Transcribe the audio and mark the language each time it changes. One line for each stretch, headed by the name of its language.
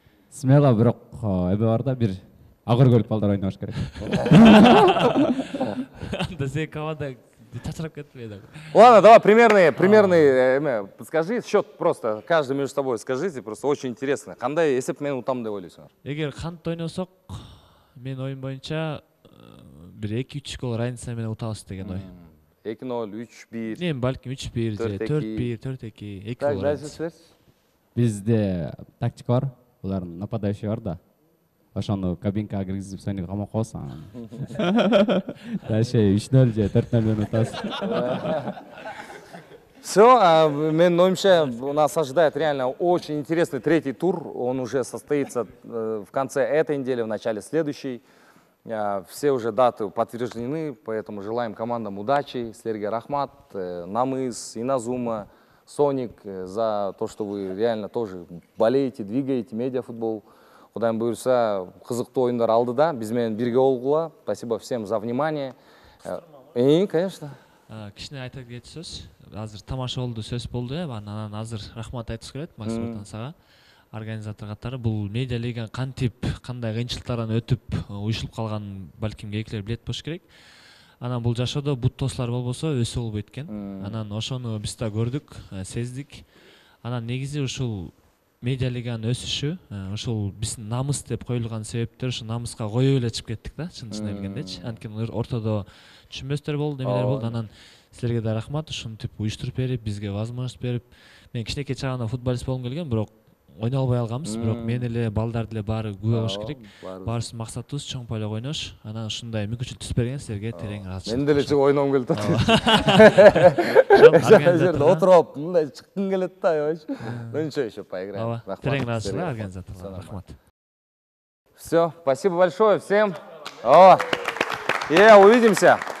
Kyrgyz: Смело, бирок эбе бар да, бир агыр көлүп балдар ойнош керек. Анда сен команда чачырап кетпейди.
Russian: Ладно, давай примерный, скажи счет просто, каждый между собой скажите, просто очень интересно.
Kyrgyz: Кандай эсеп менен утам деп ойлойсуңар? Эгер кантип ойносок, мен оюм боюнча бир 2-3 гол разница менен утабыз деген ой. 2-0, 3-1. Мен балким 3-1 же 4-1, 4-2, 2 гол. Так, Бизде тактика бар, булардын нападающий бар да. Ошону кабинкага киргизип Соник камап коебуз. Дальше 3-0 же 4-0 менен утабыз.
Russian: Все,
Kyrgyz: мен ойымша,
Russian: нас ожидает реально очень интересный третий тур. Он уже состоится в конце этой недели, в начале следующей. Все уже даты подтверждены, поэтому желаем командам удачи.
Kyrgyz: Силерге рахмат,
Russian: Намыс, Иназума, Соник, за то, что вы реально тоже болеете, двигаете медиафутбол.
Kazakh: Кудайым буйырса, қызықты ойындар алдыда, бізмен бірге болғыла.
Russian: Спасибо всем за внимание. И, конечно.
Kyrgyz: Кішкене айта кеткен сөз. Азыр тамаша болды, сөз болды. Анан азыр рахмат айтып келет Максим Ортансаға. Организатор катары бул медиа лиганы кантип, кандай кыйынчылыктардан өтүп уюшулуп калганын балким кээкилер билет болуш керек. Анан бул жашоодо бут тослор болбосо өсө болбойт экен. Анан ошону биз да көрдүк, сездик. Анан негизи ушул медиа лиганын өсүшү, ушул биздин намыс деп коюлган себептер ушу намыска коюп эле чыгып кеттик да, чын келгенде. Анткени ортодо түшүнбөстөр болду, немелер болду. Анан силерге да рахмат, ушинтип уюштуруп берип, бизге возможность берип. Мен кичинекей чагымда футболист болгум келген, бирок ойной албай алганбыз, бирок мен эле балдарды эле баары күбө болуш керек. Баарыбыздын максатыбыз чоң поле ойнош. Анан ушундай мүмкүнчүлүк түзүп берген силерге терең ыраазычылык. Мен деле чыгып ойногум келип атат. Жерде отуруп алып, мындай чыккым келет да, ойчу.
Russian: Ничего, еще поиграем.
Kyrgyz: Терең ыраазычылык организаторлорго рахмат.
Russian: Все, спасибо большое всем. Увидимся.